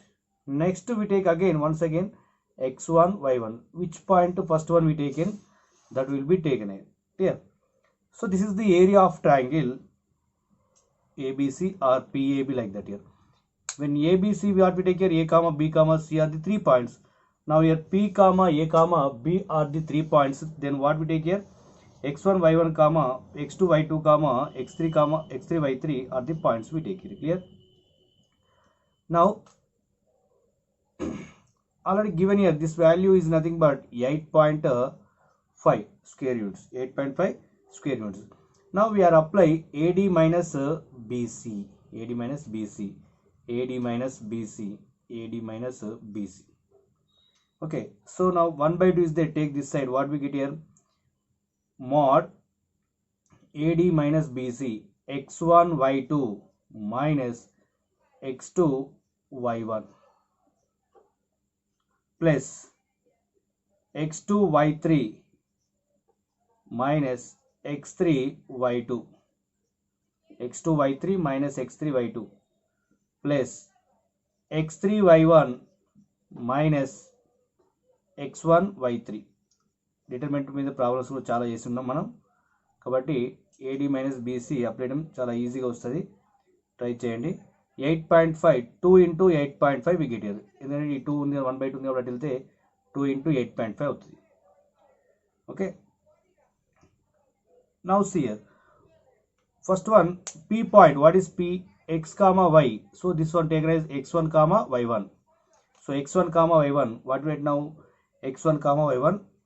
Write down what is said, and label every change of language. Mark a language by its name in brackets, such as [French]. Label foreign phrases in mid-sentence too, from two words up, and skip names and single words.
[English] Next we take again once again x1 y1, which point first one we taken, that will be taken here. So this is the area of triangle ABC or PAB, like that here. When ABC, what we take here, A comma B comma C are the 3 points. Now here P comma A comma B are the 3 points. Then what we take here, x1 y1 comma x2 y2 comma x3 y3 are the points we take here. Clear? Now already given here, this value is nothing but 8.5 square units. 8.5 square units. Now we are apply AD minus BC, AD minus BC, AD minus BC, AD minus BC. Okay, so now 1 by 2 is there, take this side, what we get here, mod AD minus BC x1 y2 minus x2 y1 plus x2 y3 minus x3 y2, x2 y3 minus x3 y2 plus x3 y1 minus x1 y3. [Telugu] డిటర్మినెంట్ మీద ప్రాబ్లమ్స్ కూడా చాలా చేస్తున్నాం మనం, కాబట్టి [English] AD minus BC apply [Telugu] చేయడం చాలా ఈజీగా వస్తుంది, ట్రై చేయండి. 8.5 2 ఇంటూ 8.5 [English] wicket year, [Telugu] ఎందుకంటే ఈ 2 ఉంది 1 by 2 ఉంది కాబట్టి వెళ్తే 2 ఇంటూ 8.5 అవుతుంది. [English] ఓకే, now see here, first one P point, what is P, x comma y, so this one taken as x1 comma y1. So x1 comma y1, what we write now, x1 comma y1